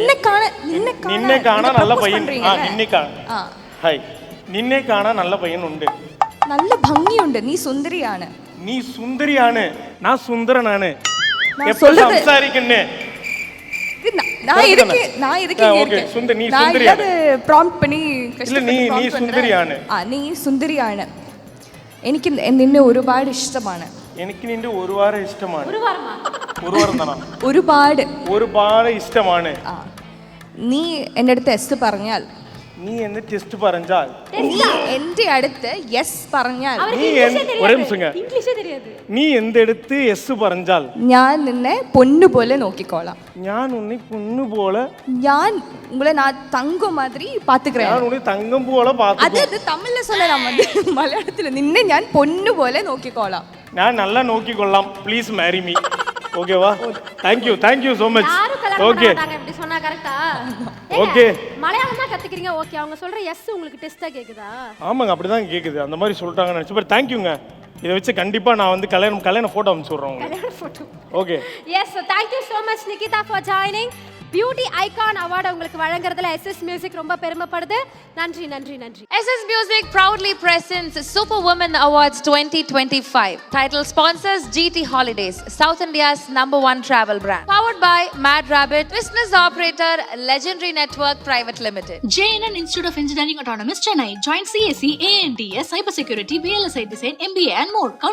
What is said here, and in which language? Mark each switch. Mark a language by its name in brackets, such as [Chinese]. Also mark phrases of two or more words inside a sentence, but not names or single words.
[Malayalam] നിന്നെ കാണാൻ നല്ല പയ്യൻ, ഹായ് നിന്നെ കാണാൻ നല്ല പയ്യൻ ഉണ്ട്, നല്ല ഭംഗി ഉണ്ട്, നീ സുന്ദരിയാണ്, ഞാൻ സുന്ദരനാണ് സംസാരിക്കുന്നേ. [Tamil] நான் இதுக்கு [Malayalam] நீ സുന്ദരിയാണ്. എനിക്ക് നിന്നെ ഒരുപാട് ഇഷ്ടമാണ്. ഒരുപാട് ഇഷ്ടമാണ്. നീ എൻ്റെ അടുത്ത് എസ് പറഞ്ഞാൽ നീ എന്ന് ടെസ്റ്റ് പറഞ്ഞാൽ എൻ്റെ അടുത്ത് യെസ് പറഞ്ഞാൽ ഒരേ നിമിഷം [Tamil] இங்கிலீஷே தெரியாது. [Malayalam] നീ എന്തെടുത്ത് എസ് പറഞ്ഞാൽ ഞാൻ നിന്നെ പൊന്നുപോലെ നോക്കിക്കോളാം. ഞാൻ ഉണ്ണി പൊന്നു പോലെ [Tamil] ഞാൻ உங்களை நான் தங்கம் மாதிரி பாத்துக்கிறேன். [Malayalam] ഞാൻ ഉണ്ണി തങ്കം പോലെ പാത്തു. അത് തമിഴിൽ [Tamil] சொல்லலாம், வந்து [Malayalam] മലയാളത്തിൽ നിന്നെ ഞാൻ പൊന്നു പോലെ നോക്കിക്കോളാം. ഞാൻ നല്ല നോക്കിക്കൊള്ളാം. [English] please marry me. ஓகேவா? thank you so much. [Tamil] யாரும் கல்யாணம் ஓகே பண்ண மாட்டாங்க இப்படி சொன்னா கரெக்ட்டா? ஓகே. மலையாளம் தான் கத்துக்கிறீங்க. ஓகே, அவங்க சொல்ற எஸ் உங்களுக்கு டெஸ்டா கேக்குதா? ஆமாங்க, அப்படிதான் கேக்குது. அந்த மாதிரி சொல்லிட்டாங்கன்னு நினைச்சு. பட் தேங்க்யூங்க. இதை வச்சு கண்டிப்பா நான் வந்து கல்யாண போட்டோ அனுப்பிச்சு விடுறேன் உங்களுக்கு. கல்யாண போட்டோ. ஓகே. [English] Yes, so thank you so much Nikita for joining. [Tamil] பியூட்டி ஐகான் அவார்டு உங்களுக்கு வழங்குறதுல SS Music ரொம்ப பெருமைப்படுது. நன்றி நன்றி நன்றி. [English] SS Music proudly presents Superwoman Awards 2025. Title sponsors GT Holidays, South India's #1 travel brand. Powered by Mad Rabbit, business operator Legendary Network Private Limited. JNN Institute of Engineering Autonomous Chennai. Join CSE, ANTS, Cybersecurity, VLSI Design, MBA and more.